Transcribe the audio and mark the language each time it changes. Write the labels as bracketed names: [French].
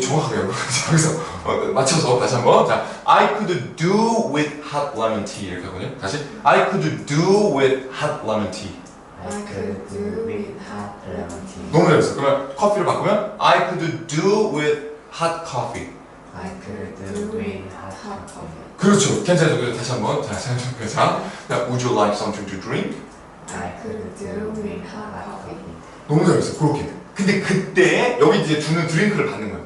[Korean] 정확하게 여기서 맞춰서 다시 한번. [English] 자, I could do with hot lemon tea [Korean] 이렇게 하거든요. [English] 다시 I could do with hot lemon tea. I could do with hot lemon tea. [Korean] 너무 잘했어. 그러면 커피를 바꾸면 [English] I could do with hot coffee. I could do with hot coffee. [Korean] 그렇죠. 괜찮죠. 그래서 다시 한번 자, [English] Would you like something to drink? I could do with hot coffee. [Korean] 너무 잘했어요. 그렇게. 근데 그때 여기 이제 주는 드링크를 받는 거예요.